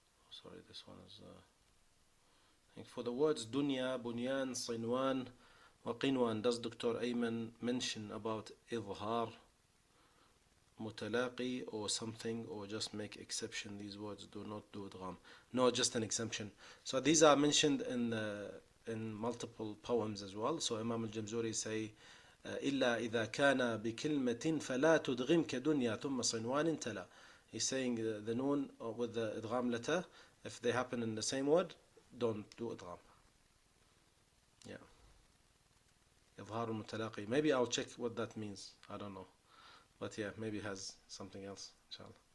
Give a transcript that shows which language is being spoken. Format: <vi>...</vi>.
<en>Sorry, this one is. I think for the words dunya, bunyan, sinwan, wa qinwan, does Dr. Ayman mention about idhar, mutalaqi, or something, or just make exception? These words do not do idgham. No, just an exception. So these are mentioned in multiple poems as well. So Imam al-Jamzuri say,</en> <ar>إلا إذا كان بكلمة فلا تدغم كدنيا ثم صنوان تلا.</ar> <en>He's saying the noon with the idgham letter, if they happen in the same word, don't do idgham.</en> <ar>Yeah. إظهار المتلاقي.</ar> <en>Maybe I'll check what that means. I don't know. But yeah, maybe it has something else. Inshallah.</en>